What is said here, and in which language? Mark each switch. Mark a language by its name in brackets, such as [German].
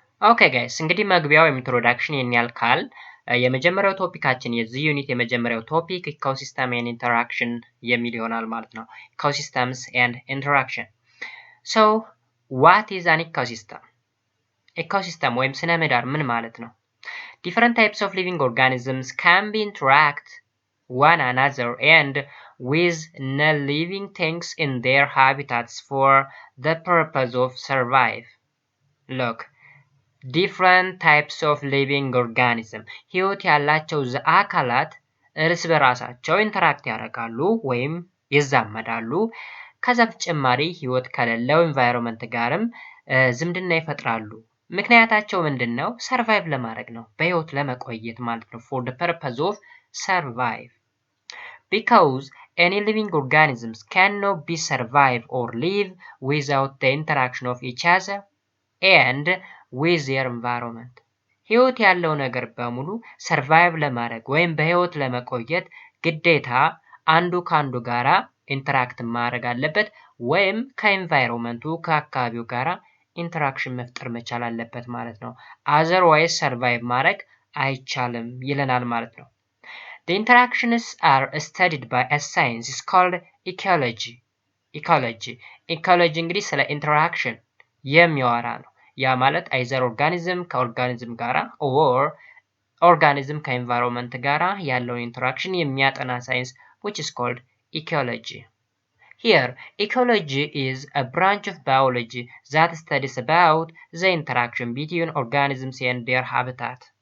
[Amharic] ኦኬ ጋይስ፣ እንግዲህ መግቢያው ኢንትሮዳክሽን የኛል ካል የመጀመሪያው ቶፒካችን የዚህ ዩኒት የመጀመሪያው ቶፒክ ኢኮሲስተም ኤንድ ኢንተራክሽን የሚል ይሆናል ማለት ነው። ኢኮሲስተምስ ኤንድ ኢንተራክሽን። ዋት ኢዝ አን ኢኮሲስተም? ኢኮሲስተም ወይም ስነ ምህዳር ምን ማለት ነው? [English] different types of living organisms can be interact one another and with non-living things in their habitats for the purpose of survive. [Amharic] Look, different types of living organism ህይወት ያላቸው አካላት እርስ በራሳቸው ኢንተራክት ያደርጋሉ ወይም ይዛመዳሉ። ከዛ በተጨማሪ ህይወት ከሌለው ኤንቫይሮንመንት ጋርም ዝምድና ይፈጥራሉ። ምክንያታቸው ምንድነው? ሰርቫይቭ ለማድረግ ነው፣ በህይወት ለመቆየት ማለት ነው። for the purpose of survive because [English] any living organisms cannot be survive or live without the interaction of each other and with their environment. [Amharic] ህይወት ያለው ነገር በሙሉ ሰርቫይቭ ለማድረግ ወይም በህይወት ለመቆየት ግዴታ አንዱ ከአንዱ ጋራ ኢንተራክት ማድረግ አለበት ወይም ከኤንቫይሮንመንቱ ከአካባቢው ጋራ ኢንተራክሽን መፍጠር መቻል አለበት ማለት ነው። otherwise ሰርቫይቭ ማድረግ አይቻልም ይለናል ማለት ነው። The interactions are studied by a science is called ecology. ecology እንግዲህ ስለ ኢንተራክሽን የሚያወራ ነው። ያ ማለት አይዘር ኦርጋኒዝም ከኦርጋኒዝም ጋራ or ኦርጋኒዝም ከኤንቫይሮንመንት ጋራ ያለውን ኢንተራክሽን የሚያጠና ሳይንስ which is called ecology. [English] Here, ecology is a branch of biology that studies about the interaction between organisms and their habitat.